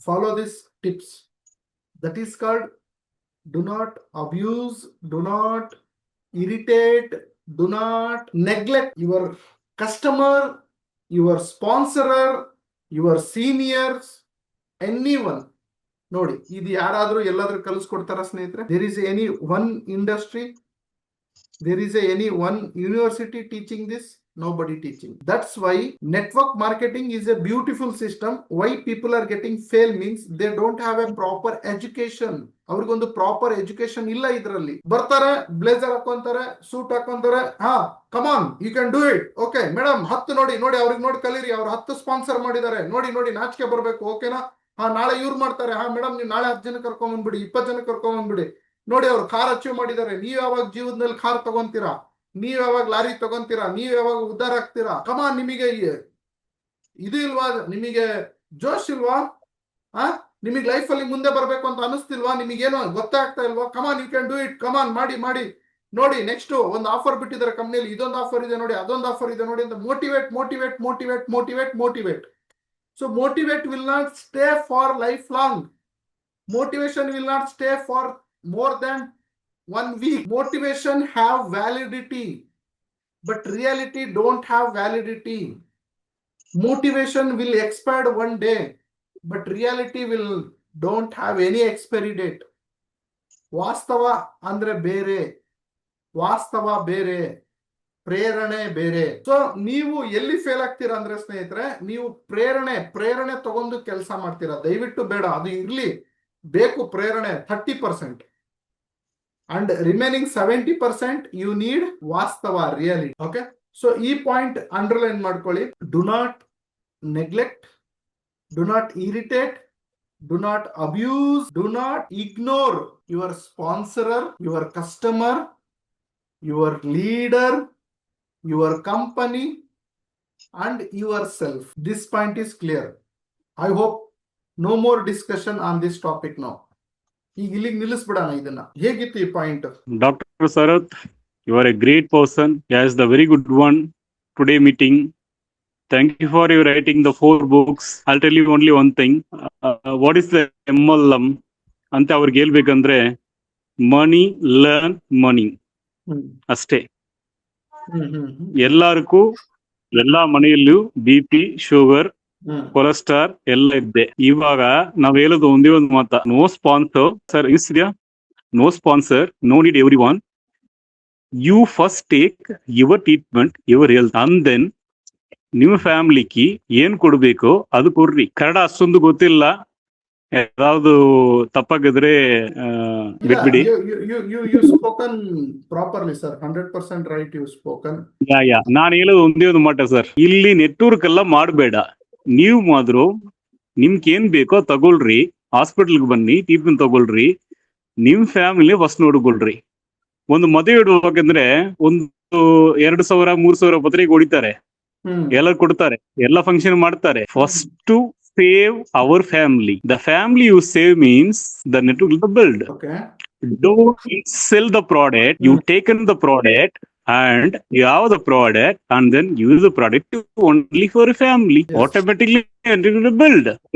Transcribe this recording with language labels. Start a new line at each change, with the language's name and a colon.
English: Follow this tips. That is called do not abuse, do not irritate, do not neglect your customer, your sponsorer, your seniors, anyone.
Kannada: ನೋಡಿ, ಇದು ಯಾರಾದ್ರೂ ಎಲ್ಲಾದ್ರೂ ಕಲಿಸ್ಕೊಡ್ತಾರ ಸ್ನೇಹಿತರೆ?
English: There is any one industry, there is any one university teaching this? Nobody teaching. That's why network marketing is a beautiful system. Why people are getting fail means they don't have a proper education.
Kannada: ಅವ್ರಿಗೊಂದು proper education ಇಲ್ಲ. ಇದರಲ್ಲಿ ಬರ್ತಾರೆ, blazer ಹಾಕೊಂತಾರೆ, suit ಹಾಕೊಂತಾರೆ, ಹಾ
English: come on you can do it,
Kannada: okay madam 10 ನೋಡಿ ನೋಡಿ ಅವ್ರಿಗೆ ನೋಡಿ ಕಲೀರಿ, ಅವ್ರು 10 ಸ್ಪಾನ್ಸರ್ ಮಾಡಿದ್ದಾರೆ, ನೋಡಿ ನೋಡಿ ನಾಚಿಕೆ ಬರ್ಬೇಕು, ಓಕೆನಾ? ಹಾ ನಾಳೆ ಇವ್ರು ಮಾಡ್ತಾರೆ, ಹಾ ಮೇಡಮ್ ನೀವು ನಾಳೆ 10 ಜನ ಕರ್ಕೊಂಡ್ ಬಂದ್ಬಿಡಿ, 20 ಜನ ಕರ್ಕೊಂಡ್ ಬಂದ್ಬಿಡಿ, ನೋಡಿ ಅವ್ರು ಕಾರ್ ಅಚೀವ್ ಮಾಡಿದ್ದಾರೆ, ನೀವ್ ಯಾವಾಗ ಜೀವನದಲ್ಲಿ ಕಾರ್ ತಗೊಂತೀರಾ, ನೀವ್ ಯಾವಾಗ ಲಾರಿ ತಗೊಂತೀರಾ, ನೀವ್ ಯಾವಾಗ ಉದ್ಧಾರ ಆಗ್ತೀರಾ? ಕಮಾನ್, ನಿಮಗೆ ಇದು ಇಲ್ವಾ? ನಿಮಗೆ ಜೋಶ್ ಇಲ್ವಾ? ನಿಮಗೆ ಲೈಫ್ ಅಲ್ಲಿ ಮುಂದೆ ಬರ್ಬೇಕು ಅಂತ ಅನಿಸ್ತಿಲ್ವಾ? ನಿಮಗೇನೋ ಗೊತ್ತಾಗ್ತಾ ಇಲ್ವಾ?
English: come on you can do it,
Kannada: ಕಮಾನ್ ಮಾಡಿ ಮಾಡಿ ನೋಡಿ. ನೆಕ್ಸ್ಟ್ ಒಂದು ಆಫರ್ ಬಿಟ್ಟಿದ್ದಾರೆ ಕಂಪ್ನಿಯಲ್ಲಿ, ಇದೊಂದು ಆಫರ್ ಇದೆ ನೋಡಿ, ಅದೊಂದು ಆಫರ್ ಇದೆ ನೋಡಿ ಅಂತ motivate motivate motivate motivate motivate.
English: So motivate will not stay for life long. Motivation will not stay for more than 1 week. Motivation have validity, but reality don't have validity. Motivation will expire one day, but reality will don't have any expiry date.
Kannada: ವಾಸ್ತವ ಅಂದ್ರೆ ಬೇರೆ, ವಾಸ್ತವ ಬೇರೆ, ಪ್ರೇರಣೆ ಬೇರೆ. So ನೀವು ಎಲ್ಲಿ fail ಆಗ್ತೀರಾ ಅಂದ್ರೆ ಸ್ನೇಹಿತರೆ, ನೀವು ಪ್ರೇರಣೆ ತಗೊಂಡು ಕೆಲಸ ಮಾಡ್ತೀರಾ. ದಯವಿಟ್ಟು ಬೇಡ, ಅದು ಇರ್ಲಿ, ಬೇಕು ಪ್ರೇರಣೆ 30%,
English: and remaining 70% you need
Kannada: ವಾಸ್ತವ, ರಿಯಾಲಿಟಿ. ಓಕೆ, ಸೊ ಈ ಪಾಯಿಂಟ್ ಅಂಡರ್ಲೈನ್ ಮಾಡ್ಕೊಳ್ಳಿ.
English: Do not neglect, do not irritate, do not abuse, do not ignore your sponsorer, your customer, your leader, your company and yourself. This point is clear. I hope no more discussion on this topic now.
Kannada: ಈಗ ಇಲ್ಲಿಗೆ ನಿಲ್ಲಿಸ್ಬಿಡೋಣ ಇದನ್ನ. ಹೇಗಿತ್ತು ಈ point?
English: Dr. Sarath, you are a great person. Yes, the very good one today meeting. Thank you for your writing the 4 books. I'll tell you only one thing. What is the MLM?
Kannada: ಅಂತ ಅವ್ರಿಗೆ ಹೇಳ್ಬೇಕಂದ್ರೆ ಮನಿ learn ಮನಿ ಅಷ್ಟೇ. ಎಲ್ಲರಿಗೂ ಎಲ್ಲಾ ಮನೆಯಲ್ಲೂ BP, sugar, cholesterol ಎಲ್ಲ ಇದ್ದೆ. ಇವಾಗ ನಾವ್ ಹೇಳೋದು ಒಂದೇ ಒಂದು ಮಾತ,
English: No sponsor sir ಇನ್ಸ್ಟಿಯಾ, no sponsor, no need everyone. You first take your treatment, your health, and then
Kannada: ನಿಮ್ಮ ಫ್ಯಾಮಿಲಿಗೆ ಏನ್ ಕೊಡ್ಬೇಕು ಅದು ಕೊಡ್ರಿ. ಕನ್ನಡ ಅಷ್ಟೊಂದು ಗೊತ್ತಿಲ್ಲ, ಯಾವ್ದು ತಪ್ಪಾಗಿದ್ರೆ ಬಿಟ್ಬಿಡಿ.
English: Spoken properly sir, 100% right, you spoken.
Kannada: ನಾನು ಹೇಳೋದು ಒಂದೇ ಒಂದು ಮಾಟ ಸರ್, ಇಲ್ಲಿ ನೆಟ್ವರ್ಕ್ ಎಲ್ಲ ಮಾಡಬೇಡ. ನೀವು ಮಾತ್ರ ನಿಮ್ಗೆ ಏನ್ ಬೇಕೋ ತಗೊಳ್ರಿ, ಹಾಸ್ಪಿಟಲ್ಗೆ ಬನ್ನಿ, ಟ್ರೀಟ್ಮೆಂಟ್ ತಗೊಳ್ರಿ, ನಿಮ್ ಫ್ಯಾಮಿಲಿ ಫಸ್ಟ್ ನೋಡ್ಕೊಳ್ರಿ. ಒಂದು ಮದುವೆ ಇಡ್ಬೇಕಂದ್ರೆ ಒಂದು 2,000 3,000 ಪತ್ರಿಕೆ ಹೊಡಿತಾರೆ, ಎಲ್ಲ ಕೊಡ್ತಾರೆ, ಎಲ್ಲ ಫಂಕ್ಷನ್ ಮಾಡ್ತಾರೆ.
English: First to save our family. The family you save means the network will build. Okay. Don't sell the product. You taken the product and you have the product and then use the product only for a family. Yes. Automatically it will build.